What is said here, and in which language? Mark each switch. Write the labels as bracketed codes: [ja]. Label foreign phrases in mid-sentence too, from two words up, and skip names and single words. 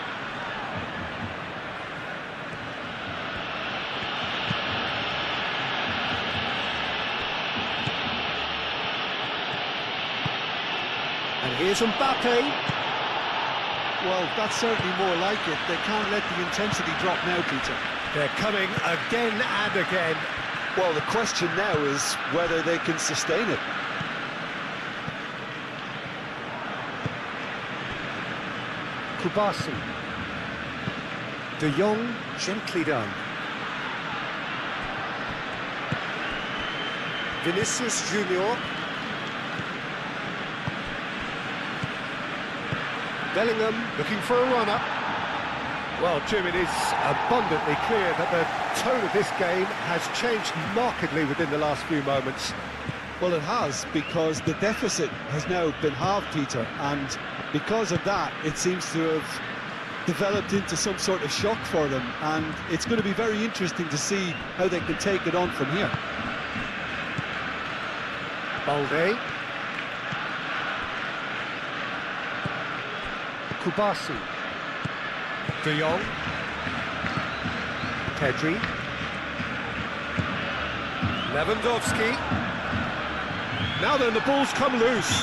[en] And here's Mbappe. Well, that's certainly more like it. They can't let the intensity drop now, Peter. They're coming again and again. Well, the question now is whether they can sustain it. Kubasi. De Jong, gently done. Vinicius Junior. Bellingham looking for a runner. Well, Jim, it is abundantly clear that the tone of this game has changed markedly within the last few moments. Well, it has, because the deficit has now been halved, Peter, and because of that, it seems to have developed into some sort of shock for them, and it's going to be very interesting to see how they can take it on from here. Balde. Kubasi. De Jong. Pedri. Lewandowski. Now then, the ball's come loose.